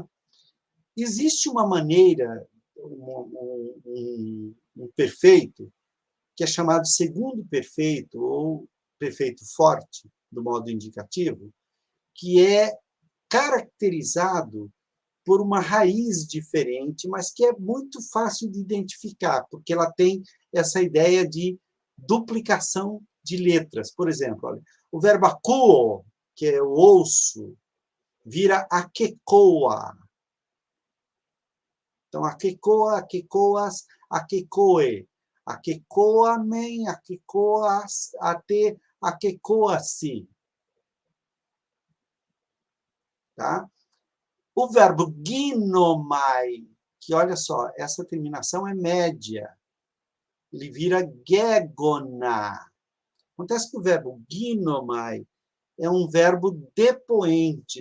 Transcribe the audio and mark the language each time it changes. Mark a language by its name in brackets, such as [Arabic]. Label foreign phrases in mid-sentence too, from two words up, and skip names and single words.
[Portuguese] Existe uma maneira, um perfeito, que é chamado segundo perfeito, ou perfeito forte, do modo indicativo, que é caracterizado por uma raiz diferente, mas que é muito fácil de identificar, porque ela tem essa ideia de duplicação de letras. Por exemplo, olha, o verbo akuo, que é o ouço, vira akekoa. Então, [Greek] ακήκοα, ακήκοας, ακήκοε. ακηκόαμεν, ακηκόας, ατε ακηκόασι. [Portuguese] Tá? O verbo ginomai, que olha só, essa terminação é média. Ele vira gegona. Acontece que o verbo ginomai é um verbo depoente.